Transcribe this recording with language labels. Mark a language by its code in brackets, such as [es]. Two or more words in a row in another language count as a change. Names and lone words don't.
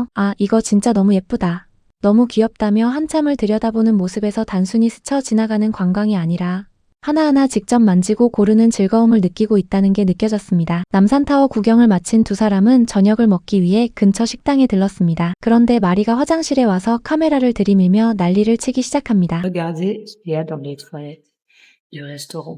[ko] 아, 이거 진짜 너무 예쁘다. 너무 귀엽다며 한참을 들여다보는 모습에서 단순히 스쳐 지나가는 관광이 아니라 하나하나 직접 만지고 고르는 즐거움을 느끼고 있다는 게 느껴졌습니다. 남산타워 구경을 마친 두 사람은 저녁을 먹기 위해 근처 식당에 들렀습니다. 그런데 마리가 화장실에 와서 카메라를 들이밀며 난리를 치기 시작합니다. [fr] Regardez ce qu'il y a dans les toilettes du restaurant.